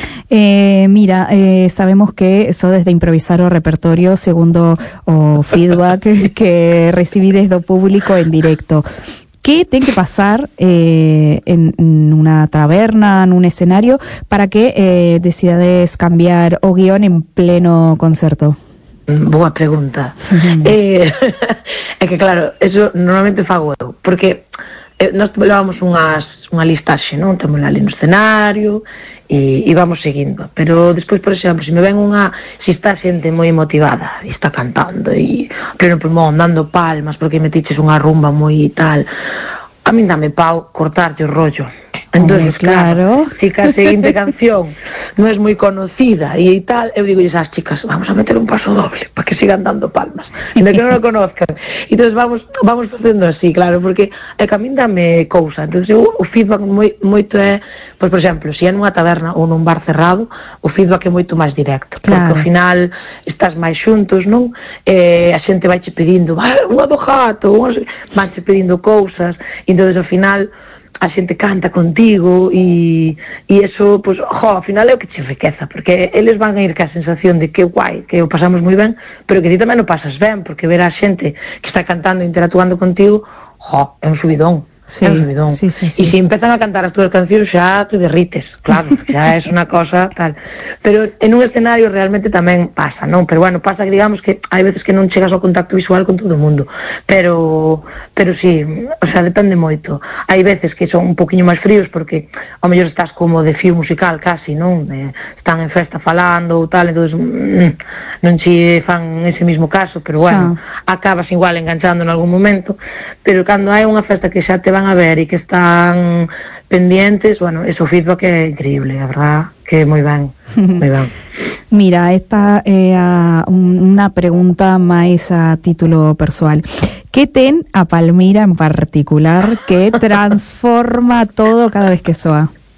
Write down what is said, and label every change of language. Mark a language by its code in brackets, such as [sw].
[gl] Mira, sabemos que eso desde improvisar o repertorio, segundo o feedback que recibí desde o público en directo. ¿Qué ten que pasar en una taberna, en un escenario, para que decidades cambiar o guión en pleno concerto? Boa pregunta. Es que claro, eso normalmente fago eu, porque nos levamos unha listaxe, non? Temos ali no escenario e vamos seguindo. Pero despois, por exemplo, se me ven unha... Se está xente moi motivada e está cantando e pleno pulmón, dando palmas porque me tiches unha rumba moi tal, a mí dame pau cortarte o rollo. [es] Entonces, claro, si cada siguiente canción no es muy conocida y tal, yo digo, y esas chicas, vamos a meter un paso doble para que sigan dando palmas, de que no lo conozcan. Y entonces vamos haciendo así, claro, porque el camino [gl] dame cousa. Entonces, o feedback moito é, pues, por exemplo, si é nunha taberna ou nun bar cerrado, o feedback é moito máis directo, claro. Porque ao final estás máis xuntos, non? A xente vaiche pedindo, unha do gato, vaiche pedindo cousas, e entonces ao final a xente canta contigo e eso, pues, jo, ao final é o que che enriqueza, porque eles van a ir ca sensación de que guai, que o pasamos moi ben, pero que ti tamén o pasas ben, porque ver a xente que está cantando e interactuando contigo, jo, é un subidón. Sí, é un subidón. Sí, sí, sí. E se empezan a cantar as túas cancións, xa te derrites, claro, xa é unha cosa tal. Pero en un escenario realmente tamén pasa, non? Pero bueno, pasa que digamos que hai veces que non chegas ao contacto visual con todo o mundo, pero sí, o sea, depende moito. Hai veces que son un poquinho máis fríos porque ao mellor estás como de fío musical casi, non? Están en festa falando ou tal, entonces non che fan ese mismo caso, pero bueno, xa acabas igual enganchando en algún momento. Pero cando hai unha festa que xa te van a ver e que están pendientes, bueno, ese feedback é increíble, a verdad, que é moi ben, moi ben. Mira, esta é unha pregunta máis a título persoal. Que ten a Palmira en particular que transforma todo cada vez que soa?